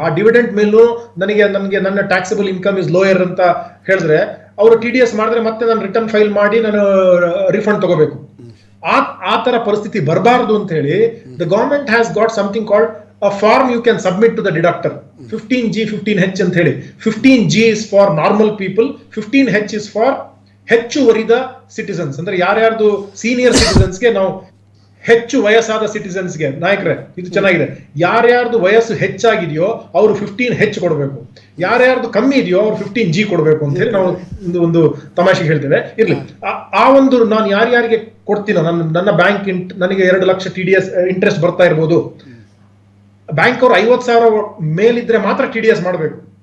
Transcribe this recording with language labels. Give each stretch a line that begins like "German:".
Kannada: ಆ ಡಿವಿಡೆಂಡ್ ಮೇಲೂ ನನಗೆ ನನ್ನ ಟ್ಯಾಕ್ಸಬಲ್ ಇನ್ಕಮ್ ಇಸ್ ಲೋಯರ್ ಅಂತ ಹೇಳಿದ್ರೆ, ಅವರು TDS ಮಾಡಿದ್ರೆ ಮತ್ತೆ ನಾನು ರಿಟರ್ನ್ ಫೈಲ್ ಮಾಡಿ ನಾನು ರಿಫಂಡ್ ತಗೋಬೇಕು. ಆ ತರ ಪರಿಸ್ಥಿತಿ ಬರಬಾರ್ದು ಅಂತ ಹೇಳಿ
English: The government has got something called a form you can submit to the deductor.
Kannada: 15G 15H ಅಂತ ಹೇಳಿ.
English: 15G is for normal people, 15H is for ಹೆಚ್ಚುವರಿದ citizens.
Kannada: ಅಂದ್ರೆ ಯಾರ್ಯಾರ್ದು ಸೀನಿಯರ್ ಸಿಟಿಸನ್ಸ್ಗೆ ನಾವು ಹೆಚ್ಚು ವಯಸ್ಸಾದ ಸಿಟಿಸನ್ಸ್ಗೆ, ನಾಯಕರೇ ಇದು ಚೆನ್ನಾಗಿದೆ, ಯಾರ್ಯಾರ್ದು ವಯಸ್ಸು ಹೆಚ್ಚಾಗಿದೆಯೋ ಅವರು 15H ಕೊಡಬೇಕು, ಯಾರ್ಯಾರ್ದು ಕಮ್ಮಿ ಇದೆಯೋ ಅವ್ರು 15G ಕೊಡಬೇಕು ಅಂತ ಹೇಳಿ ನಾವು ಒಂದು ತಮಾಷೆಗೆ ಹೇಳ್ತೇವೆ. ಇರ್ಲಿ, ಆ ಒಂದು ನಾನು ಯಾರ್ಯಾರಿಗೆ ಕೊಡ್ತೀನೋ, ನನ್ನ ಬ್ಯಾಂಕ್ ನನಗೆ 2 ಲಕ್ಷ TDS ಇಂಟ್ರೆಸ್ಟ್ ಬರ್ತಾ ಇರ್ಬೋದು, ಬ್ಯಾಂಕ್ ಅವ್ರು 50,000 ಮೇಲಿದ್ರೆ ಮಾತ್ರ TDS ಮಾಡಬೇಕು.